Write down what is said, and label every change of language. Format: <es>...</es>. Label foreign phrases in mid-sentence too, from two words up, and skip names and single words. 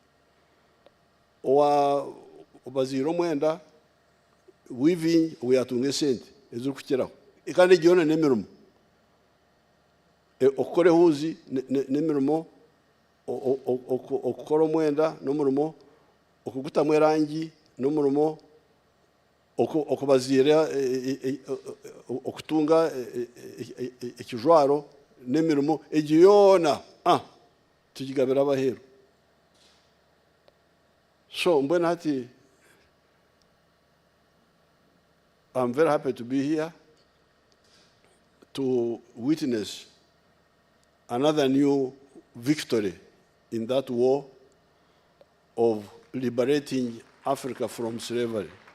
<nyn>obazire omwenda weaving ugu yatunga esente ezirikukiraho kandi egi yoona n'emirimo okukora ehuuzi n'emirimo okukora omwenda n'omurimo okugutamu erangi n'omurimo okubazira okutunga ekijwaro n'emirimo egi yoona tugigabira abaheru</nyn> <en>so</en> <nyn>mbwenu hati</nyn> <en>I'm very happy to be here to witness another new victory in that war of liberating Africa from slavery.</en>